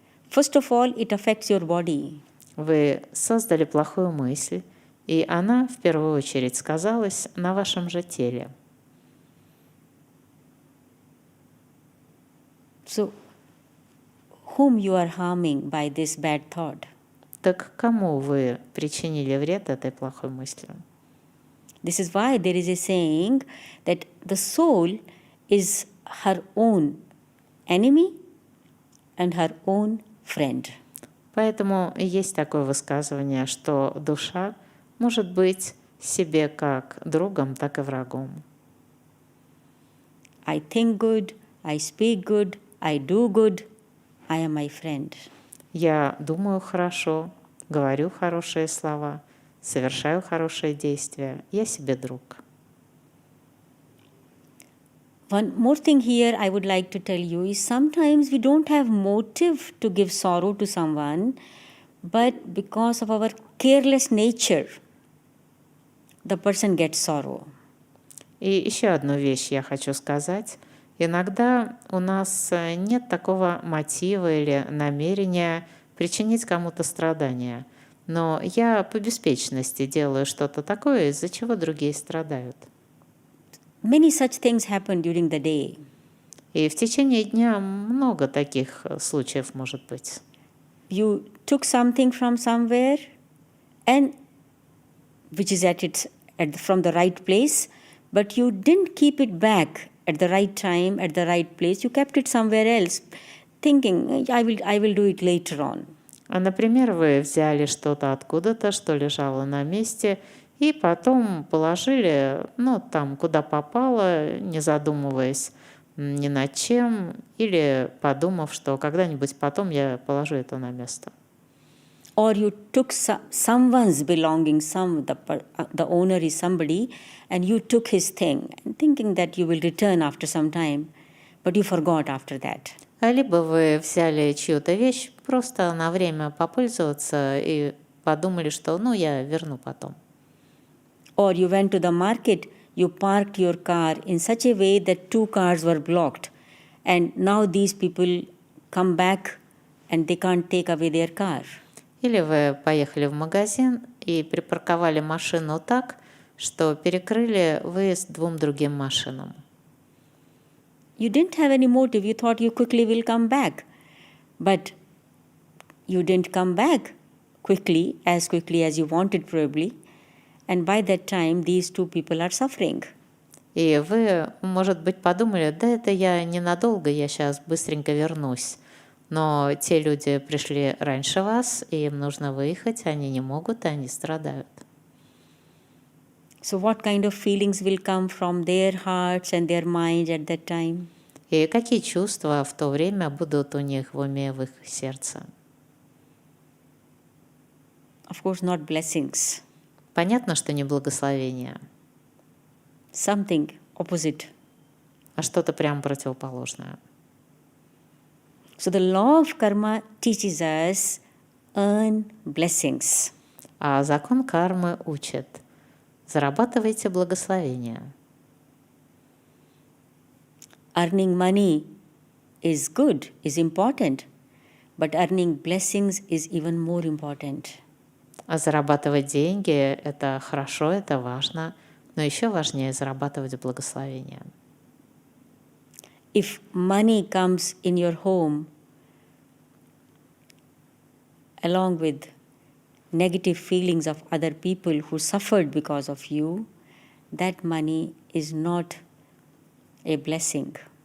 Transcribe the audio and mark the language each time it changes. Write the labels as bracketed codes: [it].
[en] First of all, it affects your body. [ru] Вы создали плохую мысль, и она в первую очередь сказалась на вашем же теле. [en] So, whom you are harming by this bad thought? [ru] Так кому вы причинили вред этой плохой мыслью? [en] This is why there is a saying that the soul is her own enemy and her own friend. [ru] Поэтому есть такое высказывание, что душа может быть себе как другом, так и врагом. [en] I think good, I speak good, I do good, I am my friend. [ru] Я думаю хорошо, говорю хорошие слова, совершаю хорошие действия. Я себе друг. [en] One more thing here I would like to tell you is sometimes we don't have motive to give sorrow to someone, but because of our careless nature, the person gets sorrow. [ru] И еще одну вещь я хочу сказать. Иногда у нас нет такого мотива или намерения причинить кому-то страдания. Но я по беспечности делаю что-то такое, из-за чего другие страдают. [en] Many such things happen during the day. [ru] И в течение дня много таких случаев может быть. [en] You took something from somewhere, and which is from the right place, but you didn't keep it back at the right time, at the right place. You kept it somewhere else, thinking, I will do it later on. [ru] Например, вы взяли что-то откуда-то, что лежало на месте, и потом положили, там, куда попало, не задумываясь ни над чем, или подумав, что когда-нибудь потом я положу это на место. [en] Or you took someone's belongings, the owner is somebody, and you took his thing, thinking that you will return after some time, but you forgot after that. [ru] Либо вы взяли чью-то вещь просто на время попользоваться и подумали, что я верну потом. [en] Or you went to the market, you parked your car in such a way that 2 cars were blocked, and now these people come back and they can't take away their car. [ru] Или вы поехали в магазин и припарковали машину так, что перекрыли выезд 2 другим машинам. [en] You didn't have any motive. You thought you quickly will come back. But you didn't come back as quickly as you wanted probably. And by that time, these 2 people are suffering. [ru] И вы, может быть, подумали, да это я ненадолго, я сейчас быстренько вернусь. Но те люди пришли раньше вас, и им нужно выехать, они не могут, и они страдают. [en] So, what kind of feelings will come from their hearts and their minds at that time? [ru] И какие чувства в то время будут у них в уме, в их сердце? [en] Of course, not blessings, [ru] Понятно, что не благословение, [en] something opposite. [ru] а что-то прям противоположное. [en] So, the law of karma teaches us earn blessings. [ru] А закон кармы учит: зарабатывайте благословение. [en] Earning money is good, is important, but earning blessings is even more important. [ru] А зарабатывать деньги — это хорошо, это важно, но еще важнее зарабатывать благословение. [en] If money comes in your home along with negative feelings of other people who suffered because of you, that money is not a blessing.